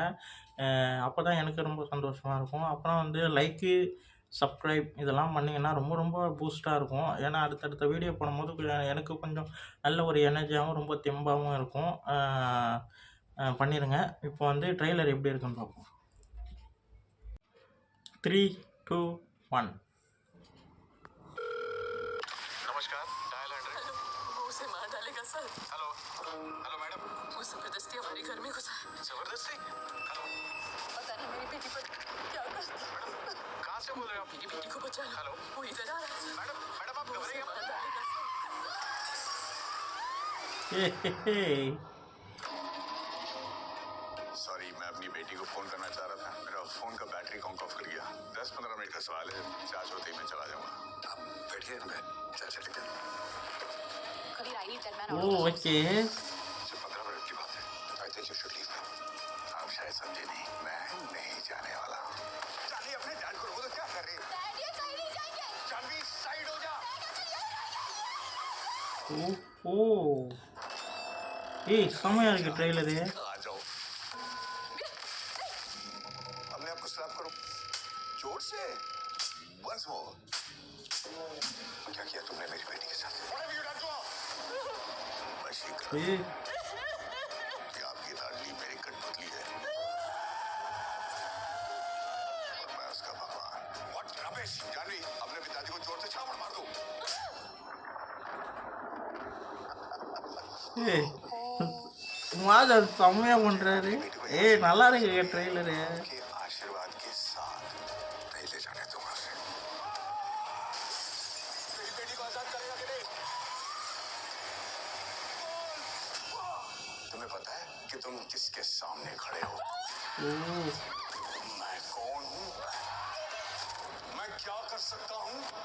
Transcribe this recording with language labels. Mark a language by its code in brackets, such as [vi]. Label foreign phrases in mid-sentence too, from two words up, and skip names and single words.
[ta] அப்பதான் எனக்கு ரொம்ப சந்தோஷமா இருக்கும். அப்புறம் வந்து [en] like, subscribe [ta] இதெல்லாம் பண்ணீங்கன்னா ரொம்ப ரொம்ப பூஸ்ட்டா இருக்கும். ஏன்னா அடுத்தடுத்த வீடியோ போடும்போது எனக்கு கொஞ்சம் நல்ல ஒரு எனர்ஜியாவும், ரொம்ப தெம்பாவும் இருக்கும். பண்ணிருங்க. இப்போ வந்து ட்ரெய்லர் எப்படி இருக்குன்னு பார்ப்போம். 3, 2, 1. [hi] नमस्कार डायल 100। वो उसे मार डालेगा सर। [en] hello hello madam. [hi] वो जबरदस्ती हमारे घर में घुसा है। जबरदस्ती? हेलो पता नहीं मेरी बेटी पर क्या करता है। मैडम कहाँ से बोल रहे हो आप? मेरी बेटी को बचा लो। हेलो वो इधर आ रहा है सर। मैडम मैडम आप वो उसे घबराइए मार मत। डालेगा सर। सॉरी मैं अपनी बेटी को फोन करना चाह रहा था, मेरा फोन का [en] battery off [hi] कर गया। 10-15 मिनट का सवाल है, चार्ज होते ही मैं चला जाऊंगा। आप बैठिए ना, मैं चार्जर लेकर। [en] कभी I need that man ஓ! ஓகே. [hi] सिर्फ 15 मिनट की बात है। [en] I think you should leave. [hi] आप शायद समझे नहीं, मैं नहीं जाने वाला। जानिए अपने डैड को रोको तो क्या कर रही है? डैड ये कहीं नहीं जाएंगे। जानवी साइड हो जा। [ta] ஓ! ஏய் செம்மையா இருக்கு ட்ரெய்லரு. [hi] आ जाओ। अपने आप को स्लैप करो जोर से। [en] once more. [hi] क्या किया तुमने मेरी बेटी के साथ? [en] What have you done to her? [hi] वशीकरण। ஏய் कि आपकी लाडली मेरी कठपुतली है और मैं उसका भगवान। [en] What rubbish! [hi] जानवी अपने पिताजी को जोर से छापड़ मार दो। [ta] ஏய் மாதர் செம்மையா பண்றாரு. ஏய் நல்லா இருக்கு ட்ரெய்லரு. [hi] के आशीर्वाद के साथ नहीं ले जाने दूंगा उसे। मेरी बेटी को आजाद करेगा कि नहीं? तुम्हें पता है कि तुम किसके सामने खड़े हो? ஓ! मैं कौन हूँ? मैं क्या कर सकता हूँ?